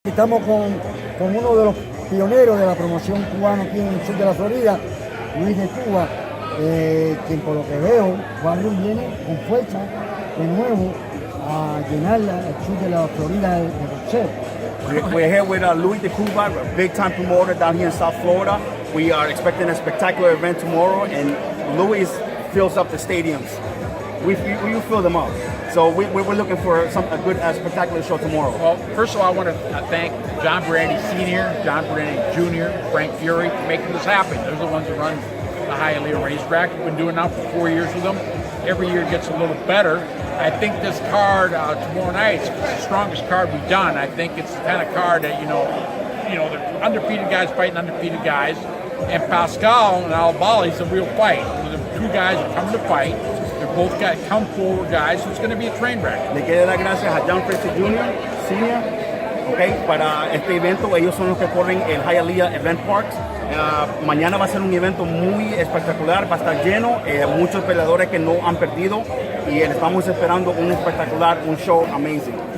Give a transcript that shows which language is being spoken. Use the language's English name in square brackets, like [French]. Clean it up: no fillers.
[Spanish] Estamos con uno de los pioneros de la promoción cubana aquí en el sur de la Florida, Luis de Cuba, quien por lo que veo, Juan Luis viene con fuerza de nuevo a llenar el sur de la Florida de boxeo. [English] We're here with Luis de Cuba, a big-time promoter down here in South Florida. We are expecting a spectacular event tomorrow, and Luis fills up the stadiums. We fill them up. So we're looking for a good, spectacular show tomorrow. Well, first of all, I want to thank John Brandy Sr., John Brandy Jr., Frank Fury for making this happen. They're the ones that run the Hialeah racetrack. We've been doing that for 4 years with them. Every year it gets a little better. I think this card tomorrow night is the strongest card we've done. I think it's the kind of card that, the undefeated guys fighting undefeated guys. And Pascal and Albali is a real fight. The two guys are coming to fight. They're both got come forward guys, so it's going to be a train wreck. [Spanish] Le quiero dar gracias a John Fraser Jr., Senior, para este evento. Ellos son los que corren el Hialeah Event Parks. Mañana va a ser un evento muy espectacular, va a estar lleno, muchos peleadores que no han perdido y estamos esperando un espectacular, un show amazing.